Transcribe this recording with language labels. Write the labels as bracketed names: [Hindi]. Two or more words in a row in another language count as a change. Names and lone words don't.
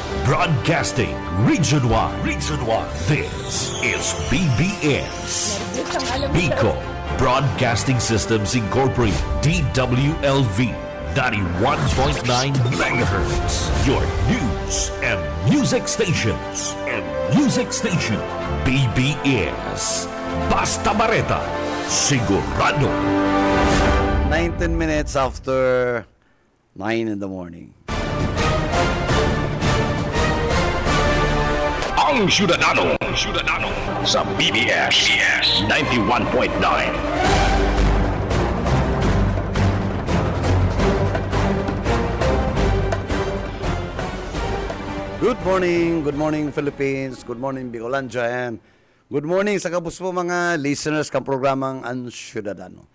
[English] Broadcasting Region 1. Region 1. This is BBS. Bico Broadcasting Systems Incorporated. DWLV. 91.9 megahertz. Your news and music stations. [Bikol] BBS. Basta Bareta. Sigurado. [English] 19 minutes after 9 in the morning. [Bikol] Ang Ciudadano sa BBS 91.9. [English] Good morning Philippines, good morning Bicolandia, and good morning [Bikol] sa kabus po mga listeners kang programang [English] Ang Ciudadano.